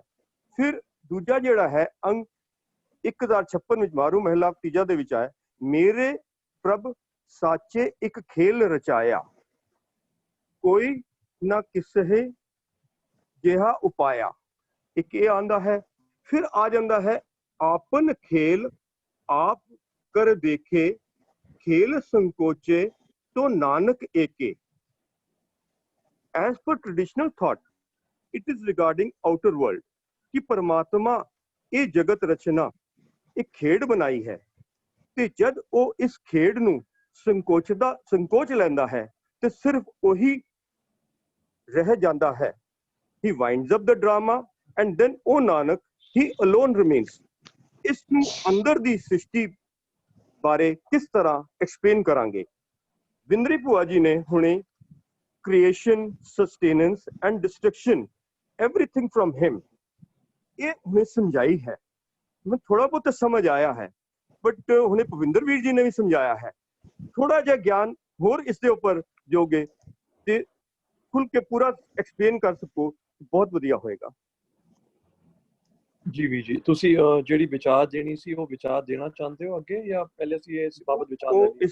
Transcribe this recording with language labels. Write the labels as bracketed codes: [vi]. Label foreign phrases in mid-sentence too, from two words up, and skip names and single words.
[pa] ਫਿਰ ਦੂਜਾ ਜਿਹੜਾ ਹੈ ਅੰਗ 1056 ਵਿੱਚ ਮਾਰੂ ਮਹਿਲਾ ਤੀਜਾ ਦੇ ਵਿੱਚ ਆਇਆ, ਮੇਰੇ ਪ੍ਰਭ ਸਾਚੇ ਇੱਕ ਖੇਲ ਰਚਾਇਆ ਕੋਈ ਨਾ ਕਿਸੇ ਜਿਹਾ ਉਪਾਇਆ। ਇੱਕ ਇਹ ਆਂਦਾ ਹੈ। ਫਿਰ ਆ ਜਾਂਦਾ ਹੈ ਆਪਨ ਖੇਲ ਆਪ ਕਰ ਦੇਖੇ ਖੇਲ ਸੰਕੋਚੇ ਤੋ ਨਾਨਕ ਏਕੇ। [en] As per traditional thought, it is regarding outer world [pa] ਕਿ ਪਰਮਾਤਮਾ ਇਹ ਜਗਤ ਰਚਨਾ ਇੱਕ ਖੇਡ ਬਣਾਈ ਹੈ ਤੇ ਜਦ ਉਹ ਇਸ ਖੇਡ ਨੂੰ ਸੰਕੋਚ ਲੈਂਦਾ ਹੈ ਤੇ ਸਿਰਫ ਉਹੀ ਰਹਿ ਜਾਂਦਾ ਹੈ। [en] He winds up the drama and then oh Nanak, he alone remains। [pa] ਇਸ ਨੂੰ ਅੰਦਰ ਦੀ ਸ੍ਰਿਸ਼ਟੀ ਬਾਰੇ ਕਿਸ ਤਰ੍ਹਾਂ ਐਕਸਪਲੇਨ ਕਰਾਂਗੇ। ਵਿੰਦਰੀ ਭੂਆ ਜੀ ਨੇ ਹੁਣੇ [en] creation, sustenance and destruction, everything from him [pa] ਇਹ ਹੁਣੇ ਸਮਝਾਈ ਹੈ। ਮੈਂ ਥੋੜਾ ਬਹੁਤ ਸਮਝ ਆਇਆ ਹੈ, ਬਟ ਹੁਣੇ ਭਵਿੰਦਰ ਵੀਰ ਜੀ ਨੇ ਵੀ ਸਮਝਾਇਆ ਹੈ। ਥੋੜਾ ਜਿਹਾ ਗਿਆਨ ਹੋਰ ਇਸ ਦੇ ਉੱਪਰ ਦਿਓਗੇ ਤੇ ਖੁੱਲ ਕੇ ਪੂਰਾ ਐਕਸਪਲੇਨ ਕਰ ਸਕੋ, ਬਹੁਤ ਵਧੀਆ ਹੋਏਗਾ। ਜੀ ਵੀ ਜੀ ਤੁਸੀਂ ਜਿਹੜੀ ਵਿਚਾਰ ਦੇਣੀ ਸੀ ਉਹ ਵਿਚਾਰ ਦੇਣਾ ਚਾਹੁੰਦੇ ਹੋ ਅੱਗੇ, ਜਾਂ ਪਹਿਲੇ ਅਸੀਂ ਇਸ ਬਾਬਤ ਵਿਚਾਰ ਦੇਣੀ?